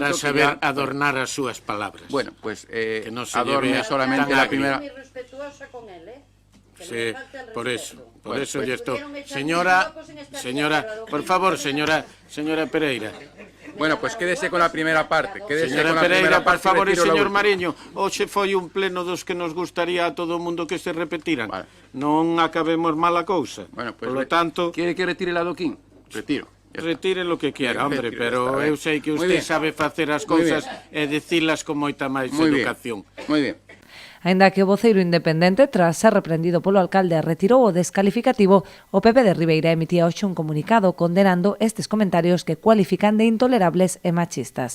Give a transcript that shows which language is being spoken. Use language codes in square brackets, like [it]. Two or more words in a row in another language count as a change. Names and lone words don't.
[gl] para saber adornar as súas palabras. [es] Bueno, pues que no se adorne solamente la primera... Muy respetuosa con él, Sí, por eso yo estoy. Señora, por favor, señora Pereira. Bueno, pues quédese con la primera parte. Señora Pereira, por favor, [gl] e señor Mariño, hoxe foi un pleno dos que nos gustaría a todo o mundo que se repetiran. Vale. Non acabemos mal a cousa. [es] Bueno, pues por lo tanto, ¿quiere que retire el adoquín? Retiro. Retire lo que quiera, hombre, pero [gl] eu sei que [es] Muy usted bien. [gl] sabe facer as cousas e dicilas con moita máis [es] Muy bien. [gl] educación. [es] Muy bien. [gl] Aínda que o voceiro independente, tras ser reprendido polo alcalde, retirou o descalificativo, o PP de Ribeira emitía hoxe un comunicado condenando estes comentarios que cualifican de intolerables e machistas.